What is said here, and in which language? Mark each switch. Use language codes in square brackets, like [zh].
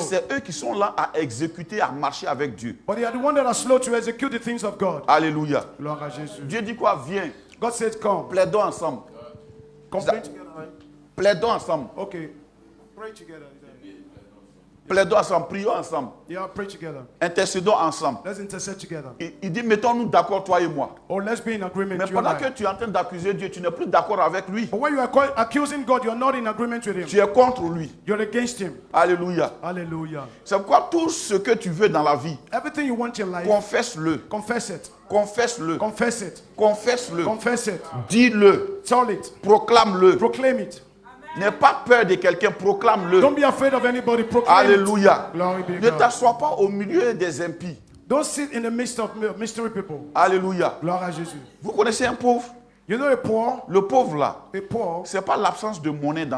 [fr] c'est eux qui sont lents à exécuter, à marcher avec Dieu. [en] But they are the ones that are slow to execute the things of God. [fr] Alléluia. Gloire à Jésus. Dieu dit quoi? Viens, [en] God says, come. [fr] plaidons ensemble. [en] Complain together, right? [fr] Plaidons ensemble. [en] Okay. Pray together. [fr] Plaidons ensemble, prions ensemble, [en] Yeah, pray together. [fr] intercédons ensemble. [en] Let's intercede together. [fr] Il dit, mettons-nous d'accord, toi et moi. [en] Or let's be in agreement. [fr] Mais [en] you and [fr] pendant [en] I. [fr] que tu es en train d'accuser Dieu, tu n'es plus d'accord avec lui. [en] But when you are accusing God, you're not in agreement with Him. [fr] Tu es contre lui. [en] You're against Him. [fr] Alléluia. [en] Hallelujah. [fr] C'est pourquoi tout ce que tu veux dans la vie, [en] Everything you want in life, [fr] confesse-le. [en] confess it. [fr] Confesse-le. [en] Confess it. [fr] Confesse-le. [en] Confess it. [fr] Dis-le. [en] Tell it. [fr] Proclame-le. [en] Proclaim it. [fr] N'aie pas peur de quelqu'un, proclame-le. [en] Don't be afraid of anybody. Proclaim [fr] Alléluia. [en] it. Glory be to [fr] Ne [en] God. [fr] t'assois pas au milieu des impies. [en] Don't sit in the midst of mystery people. [fr] Alléluia. Gloire à Jésus. Vous connaissez un pauvre? [en] You know a poor? [fr] Le pauvre là, [en] A poor [fr] c'est pas l'absence de monnaie dans